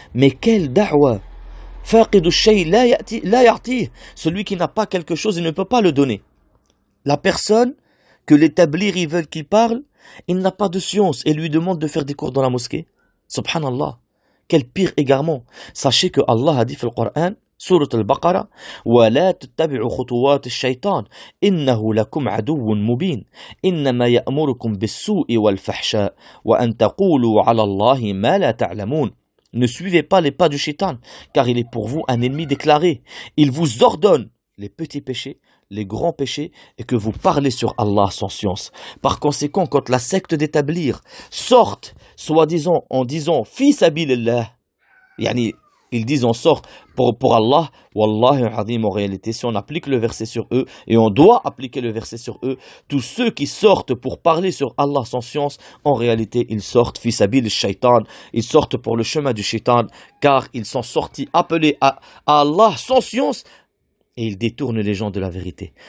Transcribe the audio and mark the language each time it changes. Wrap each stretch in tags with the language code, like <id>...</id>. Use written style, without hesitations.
<fr>Mais quelle da'wa?</fr> <ar>Faqidu shay la ya'tih.</ar> <fr>Celui qui n'a pas quelque chose, il ne peut pas le donner. La personne que l'établir, ils veulent qu'il parle, il n'a pas de science et lui demande de faire des cours dans la mosquée. Subhanallah. Quel pire égarement. Sachez que Allah a dit dans le Coran,</fr> <ar>سورة البقرة ولا تتبعوا خطوات الشيطان إنه لكم عدو مبين إنما يأمركم بالسوء والفحشاء وأن تقولوا على الله ما لا تعلمون.</ar> <fr>Ne suivez pas les pas du shaitan, car il est pour vous un ennemi déclaré. Il vous ordonne les petits péchés, les grands péchés, et que vous parlez sur Allah sans science. Par conséquent, quand la secte d'établir sortent, soi-disant, en disant « Fi sabilillah », yani, ils disent on sort pour Allah, Wallahi al-Azim, en réalité, si on applique le verset sur eux, et on doit appliquer le verset sur eux, tous ceux qui sortent pour parler sur Allah sans science, en réalité, ils sortent</fr> <ar>fi sabil shaitan,</ar> <fr>ils sortent pour le chemin du shaitan, car ils sont sortis appelés à Allah sans science, et ils détournent les gens de la vérité.</fr>